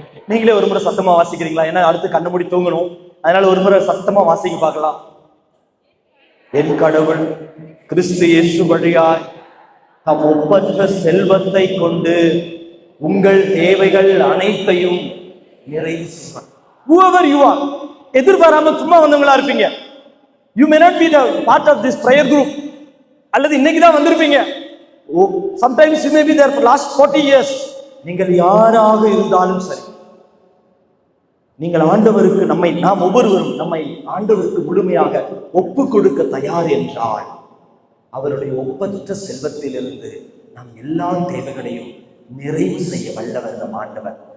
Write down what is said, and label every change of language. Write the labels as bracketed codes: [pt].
[ta] நீங்களே ஒரு முறை சத்தமா வாசிக்கிறீங்களா? ஏன்னா அடுத்து கண்ணு மூடி தூங்கணும், அதனால ஒரு முறை சத்தமா வாசிக்க பார்க்கலாம். என் கடவுள் கிறிஸ்து இயேசு வழியாய் தம் ஒப்பற்ற செல்வத்தை கொண்டு உங்கள் தேவைகள் அனைத்தையும் நிறைவு செய்வார். [en] Whoever you are, [ta] எதிர்பாராம சும்மா வந்தவங்களா இருப்பீங்க. [en] You may not be the part of this prayer group. [ta] அல்லது இன்னைக்கு தான் வந்திருப்பீங்க. [en] Sometimes you may be there for last 40 years. [ta] நீங்கள் யாராக இருந்தாலும் சரி, நீங்கள் ஆண்டவருக்கு நாம் ஒவ்வொருவரும் நம்மை ஆண்டவருக்கு முழுமையாக ஒப்பு கொடுக்க தயார் என்றால், அவருடைய ஒப்பற்ற செல்வத்திலிருந்து நாம் எல்லா தேவைகளையும் நிறைவு செய்ய வல்லவர் நம் ஆண்டவர்.